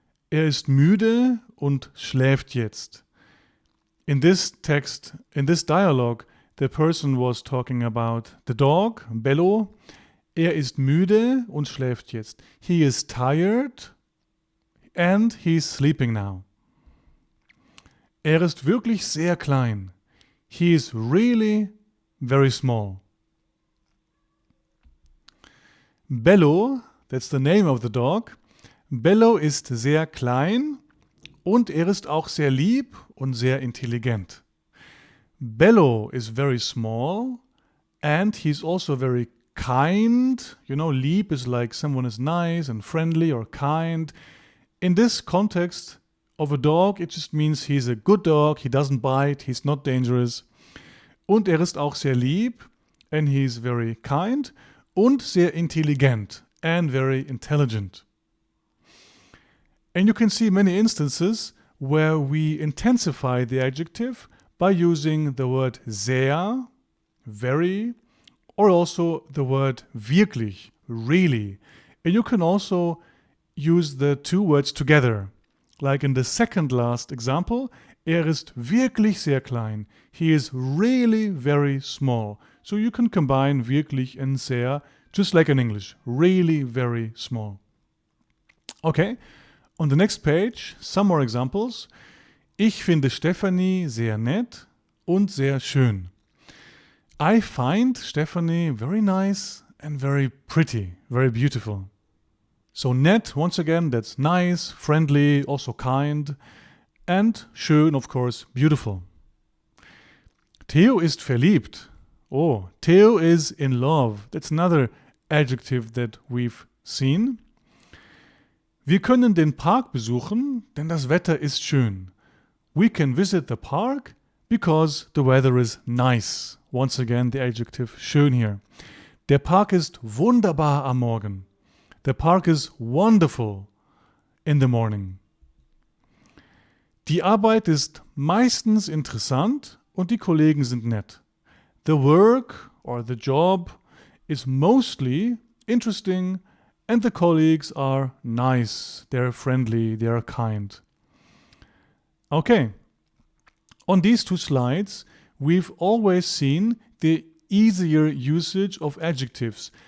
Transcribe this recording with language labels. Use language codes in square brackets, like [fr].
[de] Er ist müde und schläft jetzt. [en] In this text, in this dialogue, the person was talking about the dog, Bello. [de] Er ist müde und schläft jetzt. [en] He is tired and he's sleeping now. [de] Er ist wirklich sehr klein. [en] He is really very small. Bello, that's the name of the dog. [de] Bello ist sehr klein und er ist auch sehr lieb und sehr intelligent. [en] Bello is very small and he's also very kind. You know, lieb is like someone is nice and friendly or kind. In this context of a dog, it just means he's a good dog, he doesn't bite, he's not dangerous. [de] Und er ist auch sehr lieb [en] and he's very kind [de] und sehr intelligent [en] and very intelligent. And you can see many instances where we intensify the adjective by using the word sehr, very, or also the word wirklich, really. And you can also use the two words together. Like in the second last example, [de] er ist wirklich sehr klein. [en] He is really very small. So you can combine wirklich and sehr, just like in English. Really very small. Okay, on the next page, some more examples. [de] Ich finde Stefanie sehr nett und sehr schön. [en] I find Stefanie very nice and very pretty, very beautiful. So nett, once again, that's nice, friendly, also kind. And schön, of course, beautiful. [de] Theo ist verliebt. [en] Oh, Theo is in love. That's another adjective that we've seen. [de] Wir können den Park besuchen, denn das Wetter ist schön. [en] We can visit the park because the weather is nice. Once again, the adjective schön here. [de] Der Park ist wunderbar am Morgen. [en] The park is wonderful in the morning. [de] Die Arbeit ist meistens interessant und die Kollegen sind nett. [en] The work or the job is mostly interesting and the colleagues are nice, they're friendly, they're kind. Okay, on these two slides, we've always seen the easier usage of adjectives.